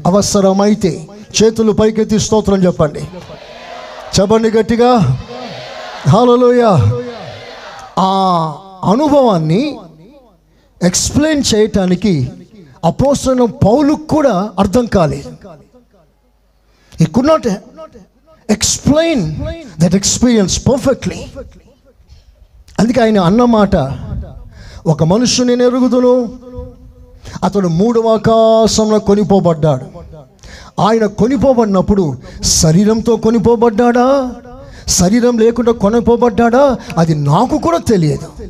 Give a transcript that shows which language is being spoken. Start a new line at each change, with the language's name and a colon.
Telugu: అవసరమైతే చేతులు పైకెత్తి స్తోత్రం చెప్పండి, చెప్పండి గట్టిగా హల్లెలూయా. ఆ అనుభవాన్ని ఎక్స్ప్లెయిన్ చేయటానికి అపోస్తలుడైన పౌలుకు కూడా అర్థం కాలేదు.
English: He could not explain that experience perfectly.
Telugu: అందుకే ఆయన అన్నమాట, ఒక మనుష్యుని నేను ఎరుగుదును, అతడు 3వ ఆకాశంలో కొనిపోబడ్డాడు. ఆయన కొనిపోబడినప్పుడు శరీరంతో కొనిపోబడ్డాడా, శరీరం లేకుండా కొనిపోబడ్డాడా, అది నాకు కూడా తెలియదు.